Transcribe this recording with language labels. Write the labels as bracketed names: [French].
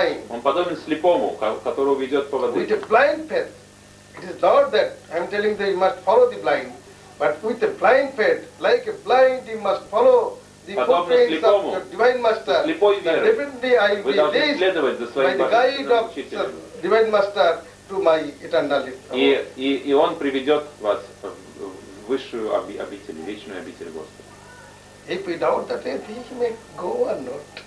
[Russian] Он подобен слепому, которого ведет по воде. [English] With a blind path, it is not that I'm telling that you must follow the blind, but with a blind path, like a blind, you must follow the footprints of your divine master. [Russian] Слепой веры. [English] Repeatedly I will lead by the guide of divine master to my eternal life. [Russian] И он приведет вас в высшую обитель, вечную обитель Господа. [English] If we doubt that, then he may go or not.